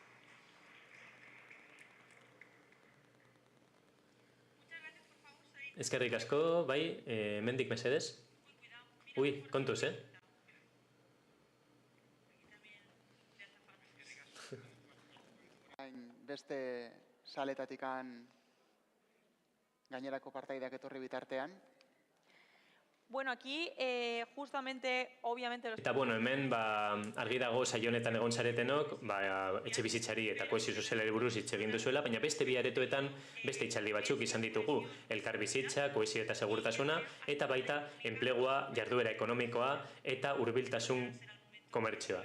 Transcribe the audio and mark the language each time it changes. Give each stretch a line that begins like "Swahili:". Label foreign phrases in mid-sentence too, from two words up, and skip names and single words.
Basque: Eskerrik asko, bai, hemendik mesedez. Ui, kontuz, Beste saletatikan gainerako partaideak etorri bitartean.
Spanish: Aquí, justamente, obviamente...
Basque: Eta, hemen, argi dago saio honetan egon zaretenok, etxe bizitzari eta kohesio sozialari buruz hitz egin duzuela, baina beste bi aretoetan beste hitzaldi batzuk izan ditugu. Elkar bizitza, kohesio eta segurtasuna, eta baita enplegua, jarduera ekonomikoa eta hurbiltasun komertzioa.